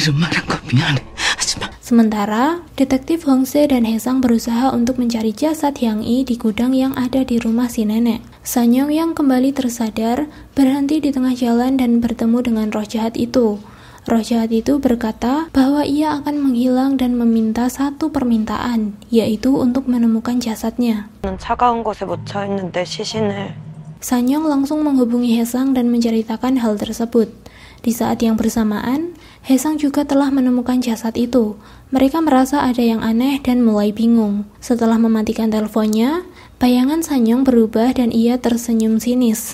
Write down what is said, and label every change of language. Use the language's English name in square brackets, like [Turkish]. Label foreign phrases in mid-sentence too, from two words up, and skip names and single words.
[Indonesian] Sementara, detektif Hongse dan Haesang berusaha untuk mencari jasad Hyang Yi di gudang yang ada di rumah si nenek. Sanyong yang kembali tersadar berhenti di tengah jalan dan bertemu dengan roh jahat itu. Roh jahat itu berkata bahwa ia akan menghilang dan meminta satu permintaan, yaitu untuk menemukan jasadnya. [Korean] 차가운 곳에 묻혀 있는데 시신을. [Indonesian] Sanyong langsung menghubungi Haesang dan menceritakan hal tersebut. Di saat yang bersamaan, Haesang juga telah menemukan jasad itu. Mereka merasa ada yang aneh dan mulai bingung. Setelah mematikan teleponnya, bayangan Sanyong berubah dan ia tersenyum sinis.